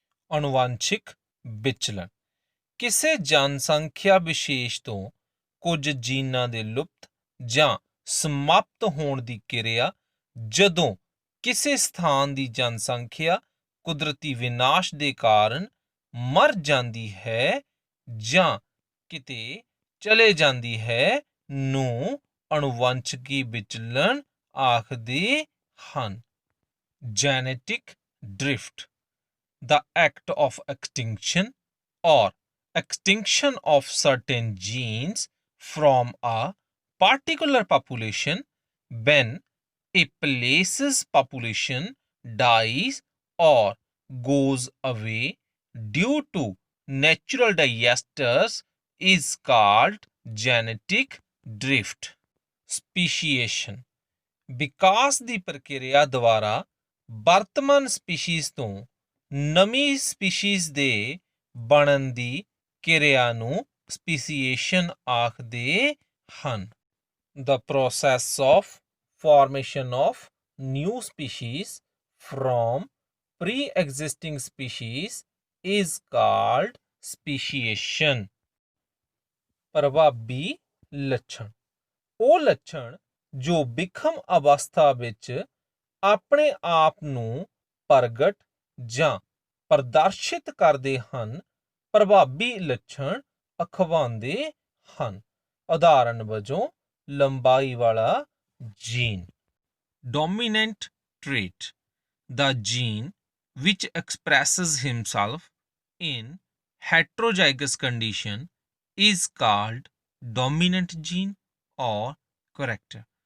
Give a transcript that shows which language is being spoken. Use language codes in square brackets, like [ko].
[pa] ਅਣੁਵੰਸ਼ਿਕ ਵਿਚਲਨ ਕਿਸੇ ਜਨਸੰਖਿਆ ਵਿਸ਼ੇਸ਼ ਤੋਂ ਕੁਝ ਜੀਨਾਂ ਦੇ ਲੁਪਤ ਜਾਂ ਸਮਾਪਤ ਹੋਣ ਦੀ ਕਿਰਿਆ ਜਦੋਂ ਕਿਸੇ ਸਥਾਨ ਦੀ ਜਨਸੰਖਿਆ ਕੁਦਰਤੀ ਵਿਨਾਸ਼ ਦੇ ਕਾਰਨ ਮਰ ਜਾਂਦੀ ਹੈ ਜਾਂ ਕਿਤੇ ਚਲੇ ਜਾਂਦੀ ਹੈ ਨੂੰ ਅਣੁਵੰਸ਼ਕੀ ਵਿਚਲਨ ਆਖਦੇ ਹਨ। [en] Genetic drift, the act of extinction or extinction of certain genes from a particular population when a place's population dies or goes away due to natural disasters is called genetic drift. [pa] Speciation, ਵਿਕਾਸ ਦੀ ਪ੍ਰਕਿਰਿਆ ਦੁਆਰਾ ਵਰਤਮਾਨ species ਤੋਂ ਨਵੀਂ species ਦੇ ਬਣਨ ਦੀ ਕਿਰਿਆ ਨੂੰ ਸਪੀਸੀਏਸ਼ਨ ਆਖਦੇ ਹਨ। [en] The process of formation of new species from pre-existing species is called speciation. [pa] ਪ੍ਰਭਾਵੀ ਲੱਛਣ, ਉਹ ਲੱਛਣ ਜੋ ਵਿਖਮ ਅਵਸਥਾ ਵਿੱਚ ਆਪਣੇ ਆਪ ਨੂੰ ਪ੍ਰਗਟ ਜਾਂ ਪ੍ਰਦਰਸ਼ਿਤ ਕਰਦੇ ਹਨ, ਪ੍ਰਭਾਵੀ ਲੱਛਣ ਅਖਵਾਉਂਦੇ ਹਨ। ਉਦਾਹਰਨ ਵਜੋਂ ਲੰਬਾਈ ਵਾਲਾ jean. [en] Dominant trait, the gene which expresses himself in heterozygous condition is called dominant gene or character.